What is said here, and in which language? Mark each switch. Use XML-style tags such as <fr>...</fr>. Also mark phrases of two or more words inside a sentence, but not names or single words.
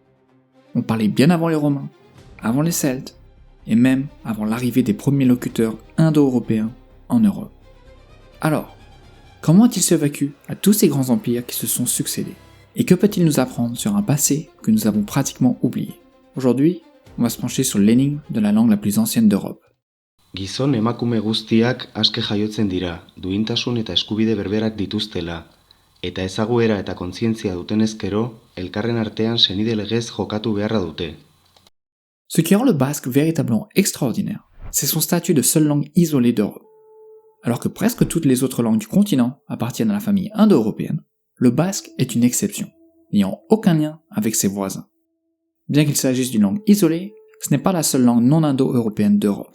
<fr>On parlait bien avant les Romains, avant les Celtes, et même avant l'arrivée des premiers locuteurs indo-européens en Europe. Alors, comment a-t-il survécu à tous ces grands empires qui se sont succédés? Et que peut-il nous apprendre sur un passé que nous avons pratiquement oublié? Aujourd'hui, on va se pencher sur l'énigme de la langue la plus ancienne d'Europe.</fr> <eu>Gizon emakume guztiak aske jaiotzen dira, duintasun eta eskubide berberak dituztela, eta ezaguera eta kontzientzia dutenez gero, elkarren artean senide legez jokatu beharra dute.</eu> <fr>Ce qui rend le basque véritablement extraordinaire, c'est son statut de seule langue isolée d'Europe. Alors que presque toutes les autres langues du continent appartiennent à la famille indo-européenne, le basque est une exception, n'ayant aucun lien avec ses voisins. Bien qu'il s'agisse d'une langue isolée, ce n'est pas la seule langue non indo-européenne d'Europe.</fr>